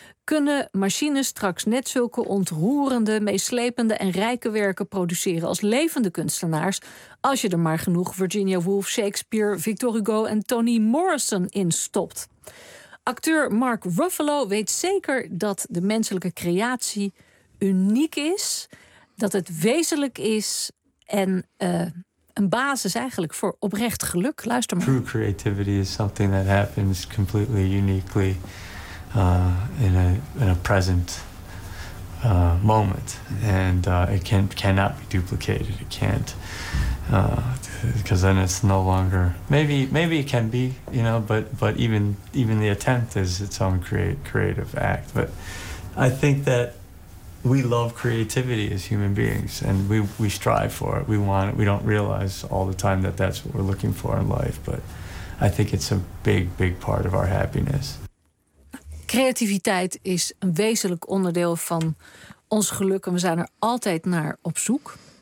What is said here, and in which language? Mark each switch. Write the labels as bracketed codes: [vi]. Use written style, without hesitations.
[nl] Kunnen machines straks net zulke ontroerende, meeslepende en rijke werken produceren als levende kunstenaars, als je er maar genoeg Virginia Woolf, Shakespeare, Victor Hugo en Toni Morrison in stopt? Acteur Mark Ruffalo weet zeker dat de menselijke creatie uniek is, dat het wezenlijk is en een basis eigenlijk voor oprecht geluk. Luister maar. [en] True creativity is something that happens completely uniquely in a present moment, and it cannot be duplicated. It can't, because then it's no longer. Maybe it can be, you know. But even the attempt is its own creative act. But I think that we love creativity as human beings, and we strive for it. We want it. We don't realize all the time that that's what we're looking for in life. But I think it's a big part of our happiness. [nl] Creativiteit is een wezenlijk onderdeel van ons geluk en we zijn er altijd naar op zoek.